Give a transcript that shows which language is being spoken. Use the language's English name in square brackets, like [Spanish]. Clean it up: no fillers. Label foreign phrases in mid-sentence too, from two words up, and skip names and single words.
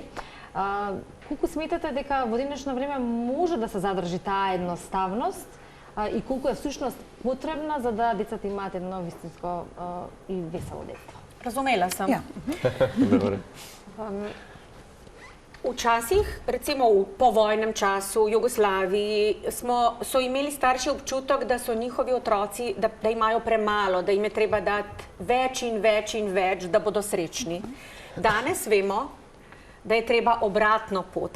[Macedonian] Колку сметате дека во денешно време може да се задржи таа едноставност и колку е всушност потребна за да децата имаат едно вистинско и весело детство? [Serbian] Разумела сам. Добре. [Slovenian] Вчасih, recimo v povojnem času, Jugoslaviji, so imeli starši občutek, da so njihovi otroci, da imajo premalo, da jim je treba dati več in več in več, da bodo srečni. Danes vemo, da je treba obratno pot.